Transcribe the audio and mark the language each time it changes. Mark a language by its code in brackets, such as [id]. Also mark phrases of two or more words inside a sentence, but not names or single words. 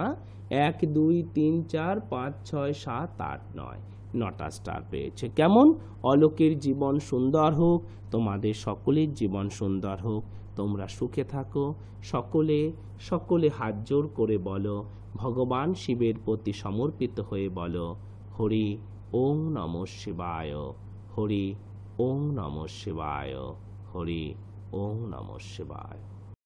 [bn] 1 2 3 4 5 6 7 8 9 9টা স্টার পেয়েছে। কেমন? অলোকের জীবন সুন্দর হোক, তোমাদের সকলের জীবন সুন্দর হোক, তোমরা সুখে থাকো। সকলে হাত জোর করে বলো, ভগবান শিবের প্রতি সমর্পিত হয়ে বলো, [sa] হরি ওং নমঃ শিবায়, হরি ওং নমঃ শিবায়, হরি ওং নমঃ শিবায়।